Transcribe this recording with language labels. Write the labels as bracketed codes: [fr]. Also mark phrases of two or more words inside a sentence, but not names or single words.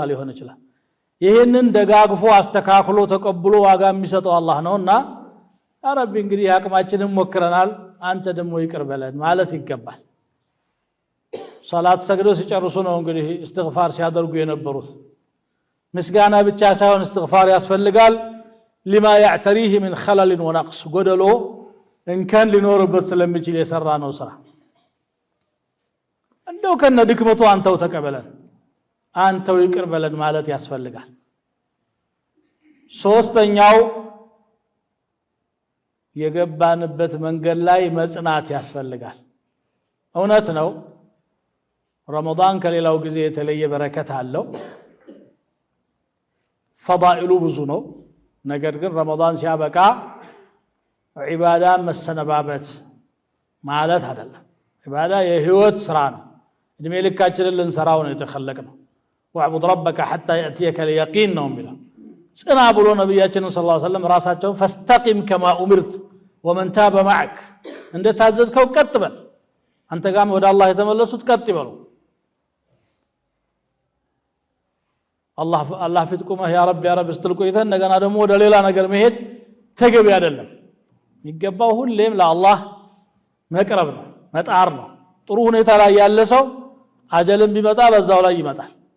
[am] ሊሆን ይችላል ይሄንን ደጋግፎ አስተካክሎ ተቀብሎ ዋጋ የሚሰጠው አላህ ነውና [ar] يا ربي [am] እንግዲህ አቅማችንን ሞክረናል አንተ ደግሞ ይቅር በለን ማለት ይገባል ሶላት ሰግደው ሲጨርሱ ነው እንግዲህ እስትግፋር ሲያደርጉ የነበሩት ምስጋና ብቻ ሳይሆን እስትግፋር ያስፈልጋል [ar] لما يعتريه من خلل ونقص [am] ጎደሎ እንከን ሊኖርበት ስለሚችል የሰራ ነው ስራ እንደው ከነ ድክመቱ አንተው ተቀበለን አንተው ይቅር በለን ማለት ያስፈልጋል ሶስተኛው የገባንበት መንገድ ላይ መጽናት ያስፈልጋል እውነት ነው ረመዳን ከሌላው ጊዜ የተለየ በረከት አለው ፈዳኢሉ ብዙ ነው ነገር ግን ረመዳን ሲያበቃ ዒባዳ መሰነባበት ማለት አይደለም ዒባዳ የህይወት ስራ ነው እድሜ ልካችንን ልንሰራው ነው የተخلቀነው [ar] واعبد ربك حتى يأتيك اليقين [am] ነው የሚለው ጽና ብሎ ነብያችን [ar] صلى الله عليه وسلم [am] ራሳቸው [ar] فاستقم كما أمرت ومن تاب معك [am] እንደ ታዘዝከው ቀጥ በል አንተ ጋም ወደ አላህ የተመለሱት ቀጥ ይበሉ አላህ ፊት ቆመህ [ar] يا رب [am] ስትል ቆይተህ እንደገና ደግሞ ወደ ሌላ ነገር መሄድ ተገቢ አይደለም የሚገባው ሁሌም ለአላህ መቅረብ ነው መጣር ነው ጥሩ ሁኔታ ላይ ያለ ሰው አጀልም ቢመጣ በዛው ላይ ይመጣል